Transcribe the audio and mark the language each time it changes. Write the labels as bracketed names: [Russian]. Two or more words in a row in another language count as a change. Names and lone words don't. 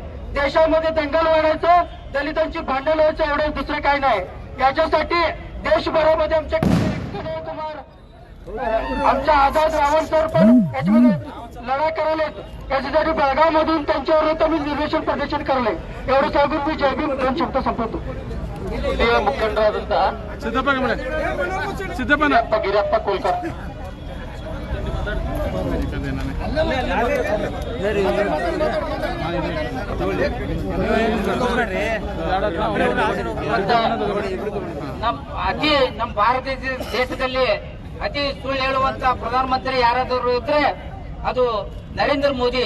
[Marathi] देशामध्ये दंगल वाढायचं, दलितांची भांडण व्हायचं, एवढं दुसरं काही नाही. याच्यासाठी देशभरामध्ये आमचे कुमार आमच्या आझाद रावण सर पण याच्यामध्ये लढा करायलेत. याच्यासाठी बेळगाव मधून त्यांच्यावर मी निर्देशन प्रदर्शन करले. एवढं सांगून मी जय भीम दोन शब्द संपवतो. [Kannada] ಹಿರಿಯ ಮುಖಂಡರಾದಂತಹ ಸಿದ್ದಪ್ಪ ಗಿರಪ್ಪ ಕೋಲ್ಕರ್ ನಮ್ಮ ಭಾರತ ದೇಶದಲ್ಲಿ ಅತಿ ಸುಳ್ಳು ಹೇಳುವಂತ ಪ್ರಧಾನಮಂತ್ರಿ ಯಾರಾದರೂ ಇದ್ರೆ ಅದು ನರೇಂದ್ರ ಮೋದಿ.